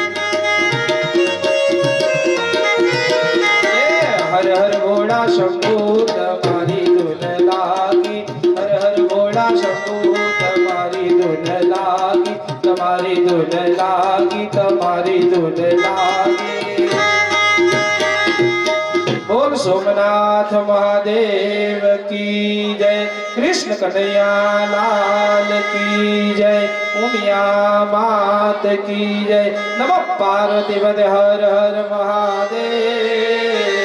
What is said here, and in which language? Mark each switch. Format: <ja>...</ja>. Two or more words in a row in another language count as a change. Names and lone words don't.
<gu>હર હર ભોળા શંભુ તમારી ધૂન લાગી હર હર ભોળા શંભુ તમારી ધૂન લાગી તમારી ધૂન લાગી તમારી ધૂન લાગી બોલ</gu> <hi>सोमनाथ महादेव की जय। कृष्ण कन्हैया लाल की जय। उमिया मात की जय। नमः पार्वती पते हर हर महादेव।</hi>